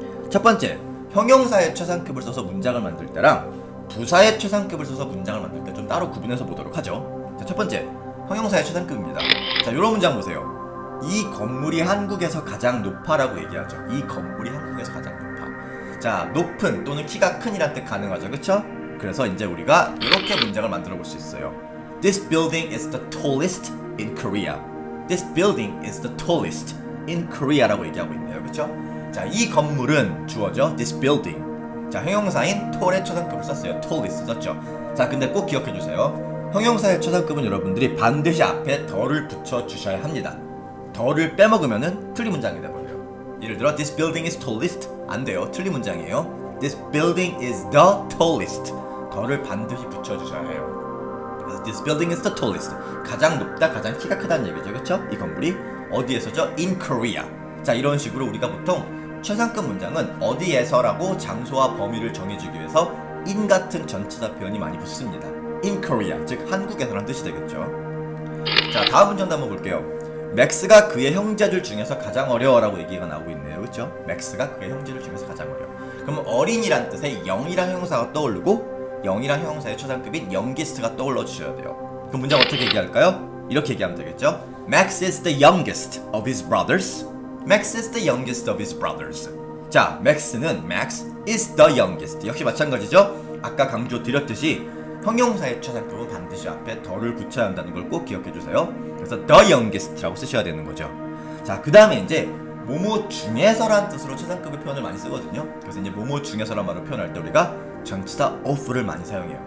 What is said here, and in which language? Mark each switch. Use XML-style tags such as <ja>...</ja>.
<ko>첫 번째, 형용사의 최상급을 써서 문장을 만들 때랑 부사의 최상급을 써서 문장을 만들 때 좀 따로 구분해서 보도록 하죠. 자, 첫 번째, 형용사의 최상급입니다. 자, 이런 문장 보세요. 이 건물이 한국에서 가장 높아라고 얘기하죠. 이 건물이 한국에서 가장 높아. 자, 높은 또는 키가 큰이란 뜻 가능하죠. 그쵸? 그래서 이제 우리가 이렇게 문장을 만들어 볼 수 있어요.</ko> <en>This building is the tallest in Korea. This building is the tallest in Korea</en> <ko>라고 얘기하고 있네요. 그쵸? 자, 이 건물은 주어죠.</ko> <en>This building.</en> <ko>자, 형용사인 tall의 최상급을 썼어요. tallest 썼죠. 자, 근데 꼭 기억해 주세요. 형용사의 최상급은 여러분들이 반드시 앞에 더를 붙여 주셔야 합니다. 더를 빼먹으면은 틀린 문장이 돼버려요.</ko> <en>예를 들어 This building is tallest.</en> <ko>안 돼요. 틀린 문장이에요.</ko> <en>This building is the tallest.</en> <ko>더를 반드시 붙여 주셔야 해요. 그래서</ko> <en>This building is the tallest.</en> <ko>가장 높다, 가장 키가 크다는 얘기죠. 그쵸? 이 건물이 어디에서죠?</ko> <en>In Korea.</en> <ko>자, 이런 식으로 우리가 보통 최상급 문장은 어디에서라고 장소와 범위를 정해주기 위해서 in 같은 전치사 표현이 많이 붙습니다.</ko> <en>In Korea,</en> <ko>즉 한국에서라는 뜻이 되겠죠. 자, 다음 문장도 한번 볼게요. 맥스가 그의 형제들 중에서 가장 어려워라고 얘기가 나오고 있네요. 그쵸? 맥스가 그의 형제들 중에서 가장 어려워. 그러면 어린이란 뜻의 영이란 형용사가 떠오르고 영이란 형용사의 최상급인 youngest가 떠올려 주셔야 돼요. 그럼 문장 어떻게 얘기할까요? 이렇게 얘기하면 되겠죠.</ko> <en>Max is the youngest of his brothers. Max is the youngest of his brothers. 자, Max is the youngest.</en> <ko>역시 마찬가지죠. 아까 강조 드렸듯이 형용사의 최상급은 반드시 앞에 더를 붙여야 한다는 걸 꼭 기억해 주세요. 그래서</ko> <en>the youngest</en> <ko>라고 쓰셔야 되는 거죠. 자, 그 다음에 이제 뭐뭐 중에서라는 뜻으로 최상급의 표현을 많이 쓰거든요. 그래서 이제 뭐뭐 중에서라는 말을 표현할 때 우리가 전치사 of를 많이 사용해요.</ko>